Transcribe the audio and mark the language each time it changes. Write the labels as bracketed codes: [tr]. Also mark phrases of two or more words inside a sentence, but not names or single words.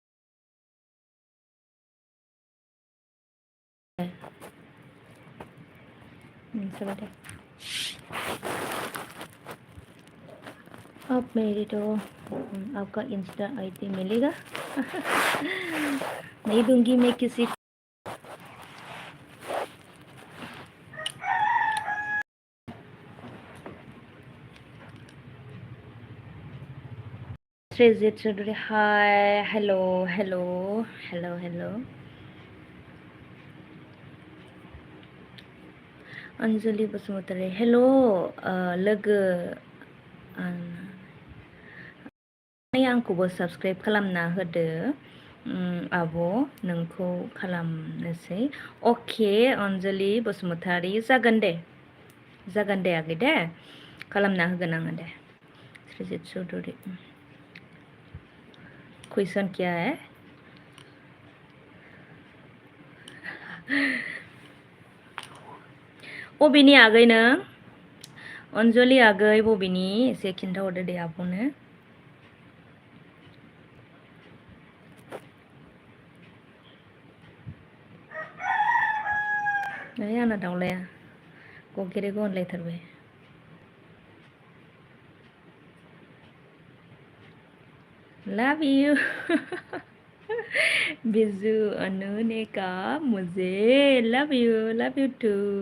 [hi] आप मैरिड हो आपका इंस्टा आईडी मिलेगा नहीं दूंगी मैं किसी Srijit Chaudhary [en] hi hello [brx] Anjali Basumatari hello लोगो आंखौबो साबस्क्राइब खालामना होदो आब' नोंखौ खालामनोसै अके अनजलि बसुमतारी जागोन दे आगै दे खालामना होगोन आङो दे Srijit Chaudhary [hi] क्वेश्चन क्या है [brx] बबेनि आगै नों अनजलि आगै बबेनि एसे खिन्थाहरदो दे आब'नो आंना दाउलाया गगेरेगो होनलायथारबाय [en] love you Biju [hi] अनु ने कहा मुझे [en] love you too